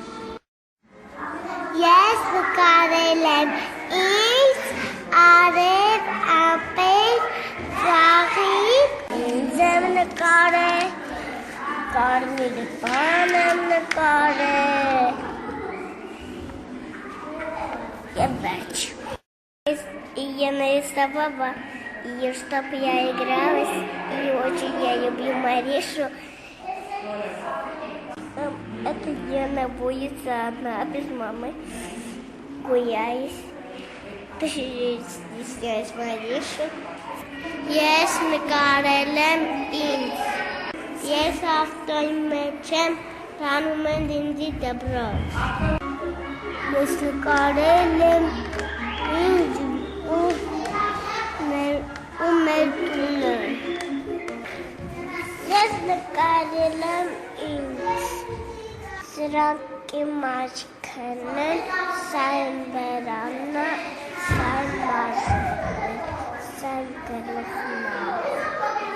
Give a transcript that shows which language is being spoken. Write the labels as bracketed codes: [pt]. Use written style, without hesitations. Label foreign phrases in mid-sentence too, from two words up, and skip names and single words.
[hy] Ես նկարել եմ ինձ, արև, ապեր, ծաղիկ, ինձ եմ նկարել, կարմիր բան եմ նկարել և վերջ։ [ru] Я нарисовала ее, чтобы я игралась, и очень я люблю Маришу. Это где она боится одна, без мамы, гуляюсь. Ты стесняюсь Маришу. [hy] Ես նկարել եմ ինձ, ես ավտոյի մեջ եմ, տանում են ինձի դպրոց։ Ես նկարել եմ ինձ ու մեր տունը։ Ես նկարել եմ ինձ, սրանք իմ աչքն են, սա իմ բերանը, սա իմ մարմինը, սա իմ գլուխն է։